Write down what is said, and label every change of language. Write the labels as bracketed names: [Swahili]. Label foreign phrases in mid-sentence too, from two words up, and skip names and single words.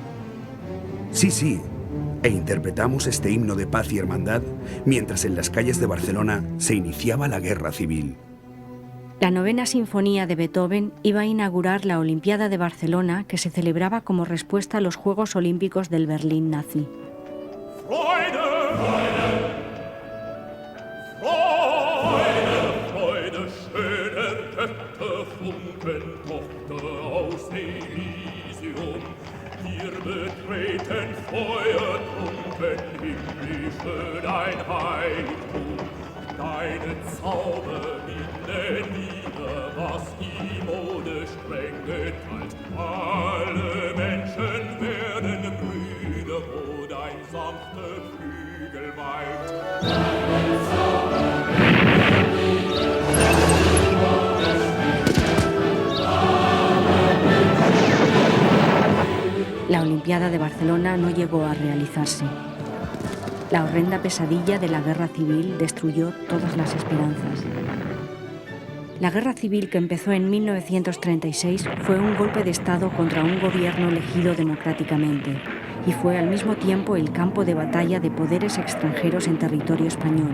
[Spanish] Sí, sí. E interpretamos este himno de paz y hermandad mientras en las calles de Barcelona se iniciaba la guerra civil. La 9ª Sinfonía de Beethoven iba a inaugurar la Olimpiada de Barcelona, que se celebraba como respuesta a los Juegos Olímpicos del Berlín nazi. [German] Wir betreten feuertrunken himmlische dein Heiligtum. Deinen Zauber binden wir, was die Mode streng geteilt. Alle Menschen werden Brüder, wo dein sanfter Flügel weilt. Deinen Zauber binden wir, [Spanish] La Olimpiada de Barcelona no llegó a realizarse. La horrenda pesadilla de la guerra civil destruyó todas las esperanzas. La guerra civil, que empezó en 1936, fue un golpe de Estado contra un gobierno elegido democráticamente y fue al mismo tiempo el campo de batalla de poderes extranjeros en territorio español.